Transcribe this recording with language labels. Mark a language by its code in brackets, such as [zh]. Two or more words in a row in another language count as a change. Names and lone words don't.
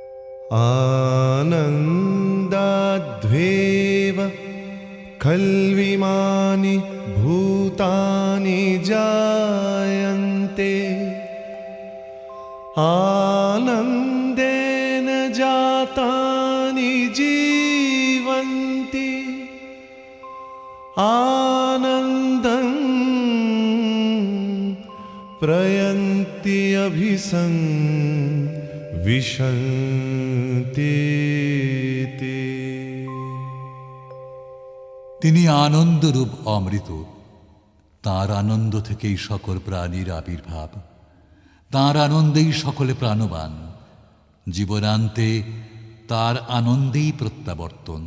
[sa] आनन्दाद्वेव खल्विम इमानि भूतानि जायन्ते आनन्देन जातानि जीवन्ति आनन्दं प्रयन्ति विशन्ति ते। [bn] তিনি আনন্দরূপ অমৃত, তাঁর আনন্দ থেকেই সকল প্রাণীর আবির্ভাব, তাঁর আনন্দেই সকলে প্রাণবান, জীবনান্তে তাঁর আনন্দেই প্রত্যাবর্তন।